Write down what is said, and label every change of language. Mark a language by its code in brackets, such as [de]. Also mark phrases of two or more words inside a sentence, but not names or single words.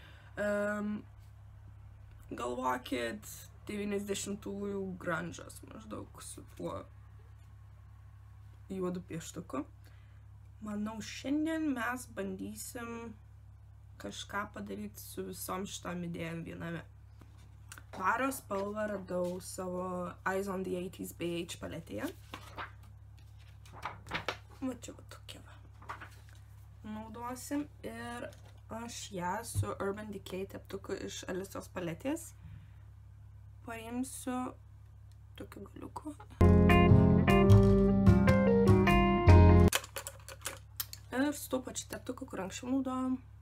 [lt] Galvokit 90-ųjų grunge'as maždaug su tuo juodu pieštuku. Manau, šiandien mes bandysim kažką padaryti su visom šitom idėjom viename. Vario spalvą radau savo Eyes on the 80s BH paletėje. Va čia va tokia va. Naudosim ir aš ją su Urban Decay teptuku iš Alisos paletės paimsiu tokiu galiuku. Ir su tuo pačiu teptuku, kur anksčiau naudojom.